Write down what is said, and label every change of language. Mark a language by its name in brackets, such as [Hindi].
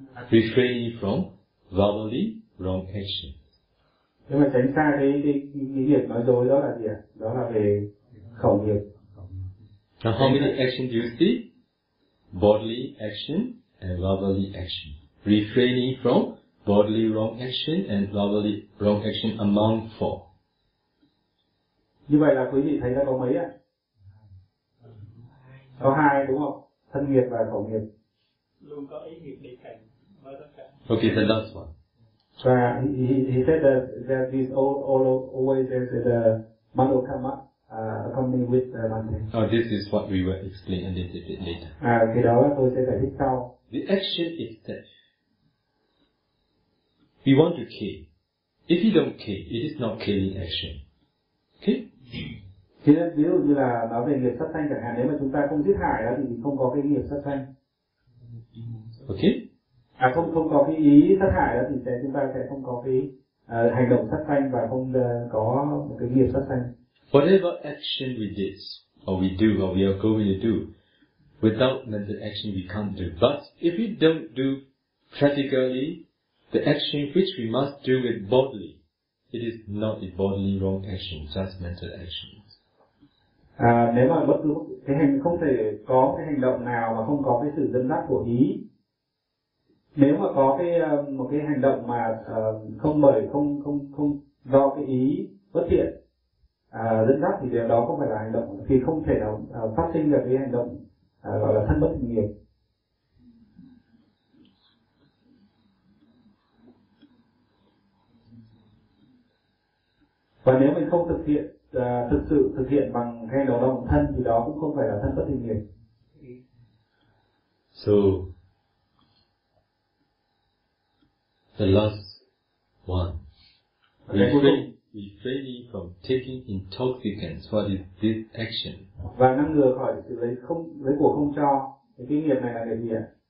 [English] Refraining from verbally wrong action. [Vietnamese] Nếu mà tránh xa cái việc nói dối đó là gì ạ? Đó là về khẩu nghiệp. [English] Now how many actions do you see? Bodily action and verbally action. Refraining from bodily wrong action and verbally wrong action among four. [Vietnamese] Như vậy là quý vị thấy nó có mấy ạ? Có hai đúng không? Thân nghiệp và khẩu nghiệp. Luôn có ý nghiệp đi cạnh với tất cả. [English] Okay, the last one. Và he said that there is always there's the mano kama accompanying with the mantra. Oh, this is what we will explain a little bit later. [Vietnamese] Cái đó tôi sẽ giải thích sau. [English] The action is that we want to kill. If you don't kill, it is not killing action. Okay? [Vietnamese] Thì ví dụ như là nói về nghiệp sát sanh chẳng hạn, nếu mà chúng ta không giết hại đó thì không có cái nghiệp sát sanh. [English] Okay? [Vietnamese] Không có cái ý sát hại đó thì sẽ chúng ta sẽ không có cái hành động sát sanh và không có một cái nghiệp sát sanh. [English] Whatever action we did or we do or we are going to do, without mental action we can't do. But if we don't do practically the action which we must do with bodily, it is not a bodily wrong action, just mental actions. [Vietnamese] Nếu mà bất cứ cái hành không thể có cái hành động nào mà không có cái sự dẫn dắt của ý. Nếu mà có cái một cái hành động mà không do cái ý bất thiện dẫn dắt thì điều đó không phải là hành động, thì không thể nào phát sinh được cái hành động gọi là thân bất thiện nghiệp. Và nếu mình không thực hiện thực sự thực hiện bằng hành động động thân thì đó cũng không phải là thân bất thiện nghiệp. [English] So the last one, refraining from taking intoxicants, what is this action? [Vietnamese] Và ngăn ngừa khỏi sự lấy của không cho, thì cái nghiệp này là nghiệp gì ạ?